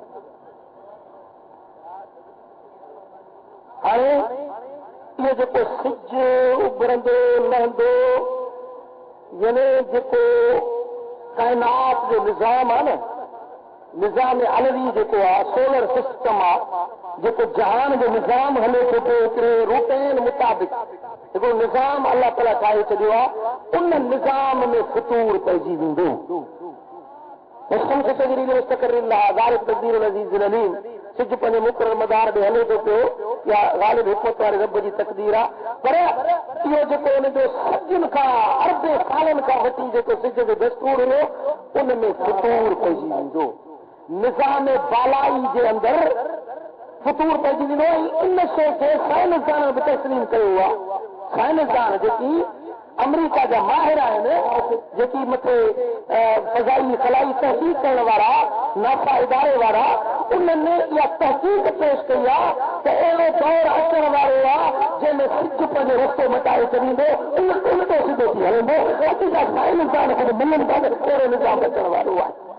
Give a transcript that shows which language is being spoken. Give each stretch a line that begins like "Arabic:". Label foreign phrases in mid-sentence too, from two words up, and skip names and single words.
Sindhi: हाणे इहो जेको सिज उभरंदो लहंदो यानी जेको काइनात जो निज़ाम आहे न निज़ाम अलवी जेको आहे
English: solar system
Sindhi: आहे जेको जहान जो निज़ाम हले थो पियो हिकिड़े रूटीन मुताबिक़ हिकिड़ो निज़ाम अलाह ताला ठाहे छॾियो आहे उन निज़ाम में फितूर पइजी वेंदो
Arabic: والشمس تجري لمستقر لها ذلك تقدير العزيز العليم
Sindhi: सिज पंहिंजे मुक़रर मदार ॾे हले थो पियो या ग़ालिब हिकमत वारे रब जी तक़दीर आहे पर इहो जेको हुनजो सदियुनि खां अरबे सालनि खां वठी जेको सिज जो दस्तूर हुयो उन में फतूर पइजी वेंदो निज़ाम बालाई जे अंदरि फतूर पइजी वेंदो इन शइ खे साइंसदान बि तस्लीम कयो आहे साइंसदान जेकी अमेरिका जा माहिर आहिनि जेकी मथे फज़ाई खलाई तहक़ीक़ करण वारा नासा इदारे वारा उन्हनि इहा तहक़ीक़ पेश कई आहे त अहिड़ो दौर अचण वारो आहे जंहिंमें सिज पंहिंजो रस्तो मटाए छॾींदो उल्टो सिधो थी हलंदो अॼु जा साइंसदान खे मञनि था त अहिड़ो निज़ाम अचण वारो आहे